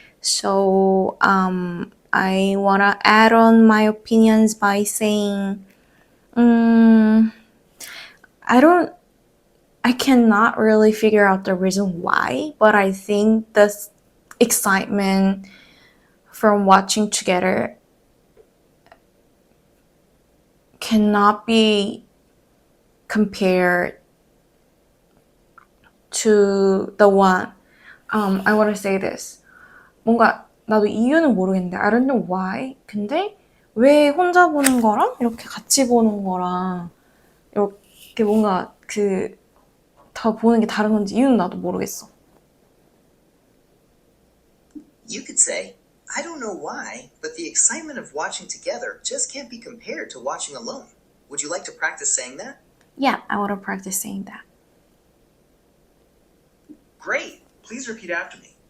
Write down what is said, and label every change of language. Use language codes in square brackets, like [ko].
[en] So I wanna add on my opinions by saying, I cannot really figure out the reason why, but I think the excitement from watching together cannot be compared to the one. I want to say this. [ko] 뭔가 나도 이유는 모르겠는데 [en] I don't know why. [ko] 근데 왜 혼자 보는 거랑 이렇게 같이 보는 거랑 이렇게 뭔가 더 보는 게 다른 건지 이유는 나도 모르겠어. [en] You could say, I don't know why, but the excitement of watching together just can't be compared to watching alone. Would you like to practice saying that? Yeah, I want to practice saying that. Great! Please repeat after me.